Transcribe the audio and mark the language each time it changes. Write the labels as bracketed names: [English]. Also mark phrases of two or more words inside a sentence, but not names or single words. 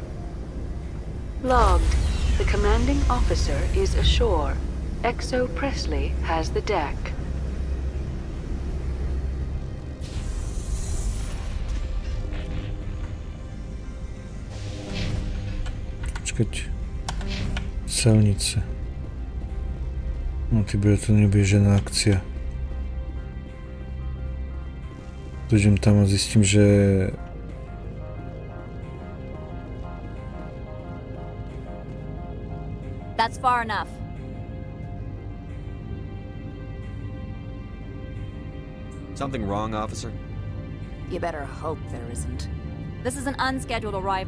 [English] Logged. The commanding officer is ashore. Exo Presley has the deck. [Slovak] Počkať. Celnice. No ty bude, to nebude žiadna akcia. Dojdem tam a zistím, že... [English] That's far enough. Something wrong, officer? You better hope there isn't. This is an unscheduled arrival.